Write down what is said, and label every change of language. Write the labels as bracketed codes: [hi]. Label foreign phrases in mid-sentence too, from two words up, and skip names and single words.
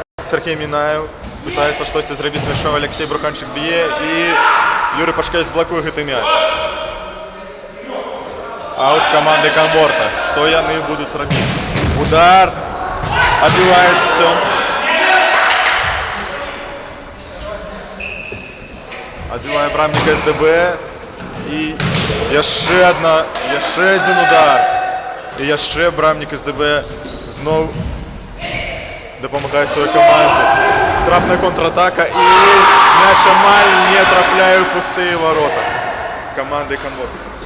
[be] Сергей Мінаев пытаецца штосьці зрабіць з мячом, Алексей Бруханчык б'е, і Юрый Пашкевіч блакуе гэты мяч. Аут каманды Камворта. Што яны будуць рабіць? Удар. Отбивает Ксёнд. Отбивает брамник СДБ. И яшчэ один удар. И яшчэ брамник СДБ зноў дапамагае сваёй камандзе. Трапная контратака, и мяч амаль не трапляе ў пустыя ворота з камандай Камворта.